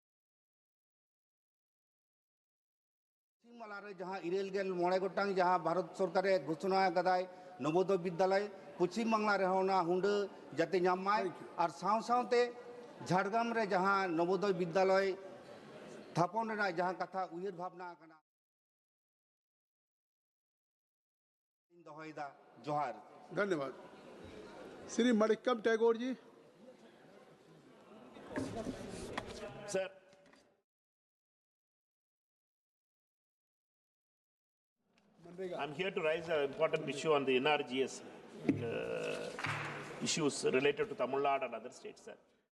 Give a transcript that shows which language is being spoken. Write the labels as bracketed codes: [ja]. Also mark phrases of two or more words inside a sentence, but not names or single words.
[sat] मालारे जहां इरेल गेल मोड़े गोटांग जहां भारत सरकार घोषणा कदाय नवोदय विद्यालय पश्चिम बांगला रे होना हुंड जाते नामाय और साव सावते झाड़ग्राम रे जहां नवोदय विद्यालय थापन रेना जहां कथा उयर भावना कना दोहयदा जोहार [hi] धन्यवाद। श्री मणिक्कम टैगोर जी। [en] Sir, I'm here to raise an important issue on the NRGS issues related to Tamil Nadu and other states, sir.